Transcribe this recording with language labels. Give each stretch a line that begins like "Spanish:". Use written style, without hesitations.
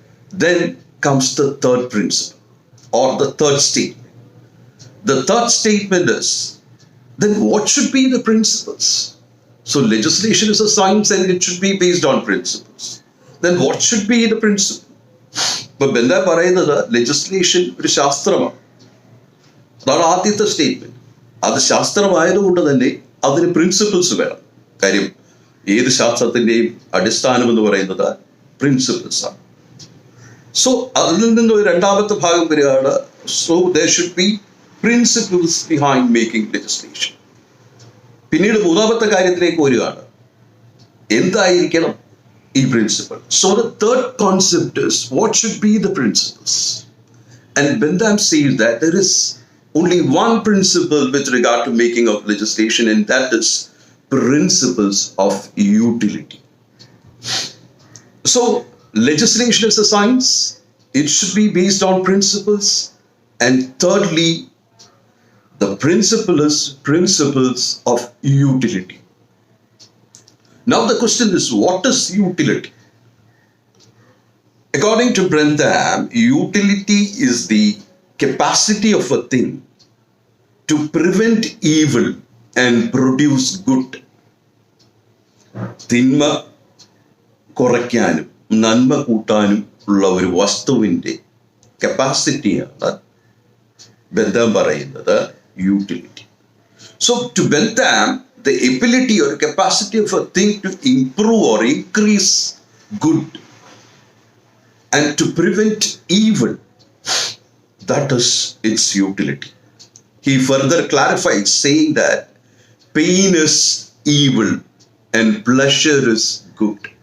English: Then comes the third principle or the third statement. The third statement is, then what should be the principles? So legislation is a science and it should be based on principles. Then what should be the principle?
Malayalam: ഇപ്പൊ Bentham പറയുന്നത് legislation ഒരു ശാസ്ത്രമാണ്. അതാണ് ആദ്യത്തെ statement. അത് ശാസ്ത്രമായതുകൊണ്ട് തന്നെ അതിന് principles വേണം. കാര്യം ഏത് ശാസ്ത്രത്തിന്റെയും അടിസ്ഥാനം എന്ന് പറയുന്നത് പ്രിൻസിപ്പിൾസ് ആണ്. സോ അതിൽ നിന്ന് രണ്ടാമത്തെ ഭാഗം വരികയാണ്. So
English: there should be principles behind making legislation.
Malayalam: പിന്നീട് മൂന്നാമത്തെ കാര്യത്തിലേക്ക് വരികയാണ്. എന്തായിരിക്കണം ഈ principle?
English: So the third concept is what should be the principles. And Bentham says that there is only one principle with regard to making of legislation, and that is principles of utility. So legislation is a science. It should be based on principles. And thirdly, the principle is principles of utility. Now the question is, what is utility? According to Bentham, utility is the capacity of a thing to prevent evil and produce good.
Malayalam: തിന്മ കുറയ്ക്കാനും നന്മ കൂട്ടാനും ഉള്ള ഒരു വസ്തുവിൻ്റെ കപ്പാസിറ്റിയാണ് Bentham പറയുന്നത് utility.
English: So to Bentham, the ability or capacity of a thing to improve or increase good and to prevent evil, that is its utility. He further clarifies saying that pain is evil and pleasure is good.